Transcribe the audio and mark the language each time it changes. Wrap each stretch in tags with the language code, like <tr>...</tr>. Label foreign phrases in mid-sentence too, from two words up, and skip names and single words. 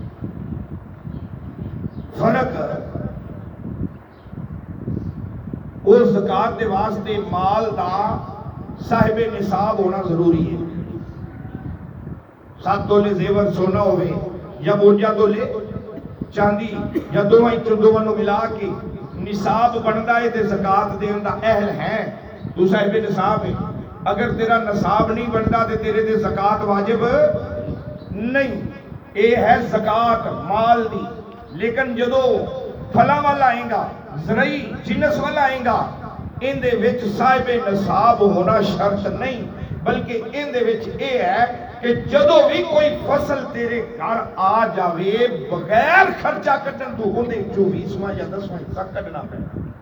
<pa>فرق اس زکات دے واسطے مال دا صاحب نصاب ہونا ضروری ہے۔ 7 تولے زیور سونا ہوئے یا 52 تولے چاندی یا دونوں نو ملا کے نصاب بندا ہے تے زکات دین دا اہل ہے، تو صاحب نصاب ہے۔ اگر تیرا نصاب نہیں بندا تے تیرے تے زکات واجب نہیں۔ اے ہے زکات مال دی۔ لیکن جدو پھلاں والا آئیں گا، زرعی جنس والا آئیں گا، ان دے وچ صاحب نصاب ہونا شرط نہیں، بلکہ ان دے وچ اے ہے کہ جدو بھی کوئی فصل تیرے گھر آ جاوے بغیر خرچہ کٹن تو ہوندے 24واں یا 10واں حصہ کٹنا پڑنا۔</pa>